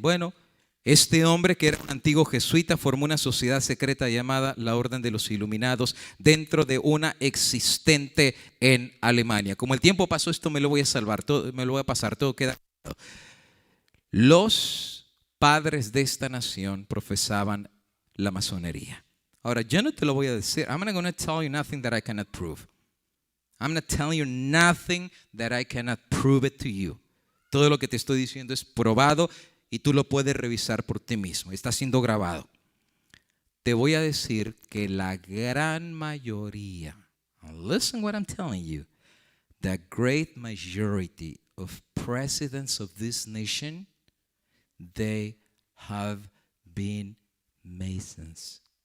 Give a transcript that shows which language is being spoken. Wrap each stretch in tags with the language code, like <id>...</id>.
<es>Bueno, este hombre, que era un antiguo jesuita, formó una sociedad secreta llamada la Orden de los Iluminados dentro de una existente en Alemania. Como el tiempo pasó, esto me lo voy a salvar, me lo voy a pasar, todo queda. Los padres de esta nación profesaban la masonería. Ahora, yo no te lo voy a decir.</es> <en>I'm not going to tell you nothing that I cannot prove. I'm not telling you nothing that I cannot prove it to you.</en> <es>Todo lo que te estoy diciendo es probado y tú lo puedes revisar por ti mismo. Está siendo grabado. Te voy a decir que la gran mayoría,</es> <en>listen what I'm telling you, the great majority of presidents of this nation, they have been Masons.</en>